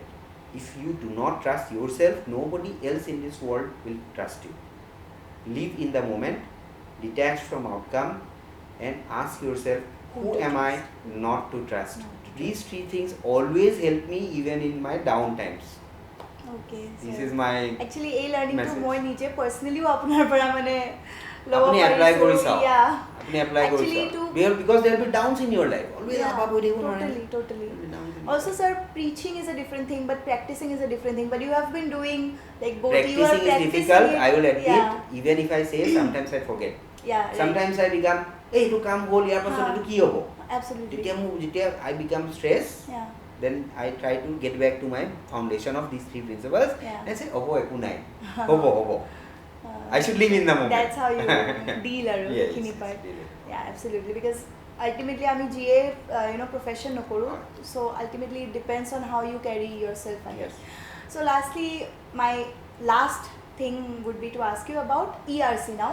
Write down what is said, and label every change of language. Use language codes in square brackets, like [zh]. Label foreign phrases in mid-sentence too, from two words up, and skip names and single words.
[en] If you do not trust yourself, nobody else in this world will trust you. Live in the moment, detach from outcome, and ask yourself, who to am I trust. not to trust? Not to These three things always help me even in my down times. Okay, This sir. is my [as] Actually এই লার্নিংটো [en] message. [as] মই নিজে পাৰ্সোনালিও আপোনাৰ পৰা মানে ল'ব আপুনি এপ্লাই কৰি পাৰিছো চাওক ইয়া আপুনি এপ্লাই কৰি [en] Actually [as] চাওক [en] to- because there will be downs in your life always Yeah, [as] up হৈ থাকিব নোৱাৰে [en] totally. There will be downs in your Also, life. sir, preaching is a different thing, but practicing is a different thing. But you have been doing like both. You are Practicing is practicing difficult, it. I will admit. Yeah, Even if I say, sometimes I forget. yeah. Right. Sometimes I become, [as] hey, এইটো কাম হ'ল ইয়াৰ পাছত এইটো কি হ'ব? [en] Absolutely. যেতিয়া I become stressed, Yeah. then I try to get back to my foundation of these three principles Yeah. and say, [as] হ'ব একো নাই, হ'ব. [en] I should live in the moment. That's how you deal আৰু Yes, [as] সেইখিনি [en] yes, part. deal it. Yeah, absolutely. Because ultimately, [as] আমি GA, profession নকৰো. [en] So ultimately, it depends on how you carry yourself. I guess. Yes. So lastly, my last thing would be to ask you about ERC now.